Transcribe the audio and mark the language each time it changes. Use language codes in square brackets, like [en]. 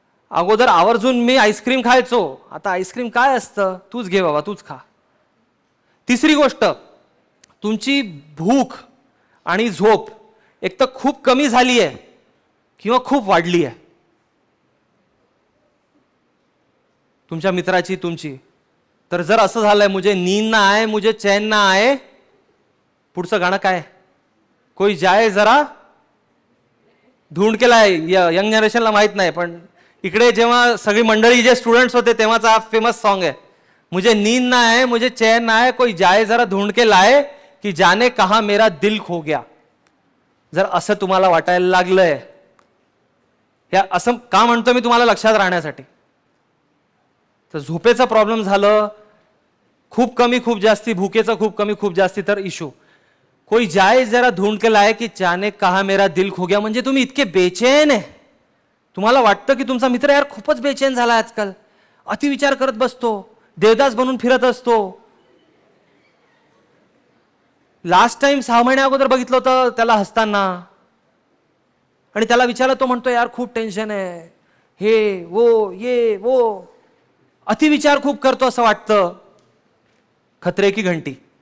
[mr] अगोदर आवर्जून मी आईस्क्रीम खायचो, आता आईस्क्रीम काय असतं, तूच घे बाबा, तूच खा. तिसरी गोष्ट, तुमची भूक आणि झोप एक तर खूप कमी झाली आहे किंवा खूप वाढली आहे. तुमच्या मित्राची, तुमची. तर जर असं झालंय [hi] मुझे नींद ना आए, मुझे चैन ना आए, [mr] पुढचं गाणं काय, [hi] कोई जाए जरा ढूंढ के लाए. [mr] यंग जनरेशनला माहित नाही, पण इकडे जेव्हा सगळी मंडळी जे स्टुडंट्स होते तेव्हाचा हा फेमस सॉन्ग आहे. [hi] मुझे नींद ना आए, मुझे चैन ना आए, कोई जाए जरा ढूंढ के लाए, की जाने कहा मेरा दिल खो गया. [mr] जर असं तुम्हाला वाटायला लागलंय, या असं का म्हणतो मी तुम्हाला लक्षात राहण्यासाठी, तर झोपेचा प्रॉब्लेम झालं, खूप कमी खूप जास्ती, भूकेचं खूप कमी खूप जास्ती, तर इशू. [hi] कोई जाए जरा ढूंढ के लाए, की जाने कहा मेरा दिल खो गया. [mr] म्हणजे तुम्ही इतके बेचैन आहे, तुम्हाला वाटतं की तुमचा मित्र यार खूपच बेचैन झाला आजकाल, अतिविचार करत बसतो, देवदास बनून फिरत असतो. लास्ट टाइम 6 महिन्या अगोदर बघितलं होतं त्याला हसताना, आणि त्याला विचारलं, तो म्हणतो यार खूप टेन्शन आहे, हे वो ये वो, अतिविचार खूप करतो असं वाटतं. [hi] खतरे की घंटी.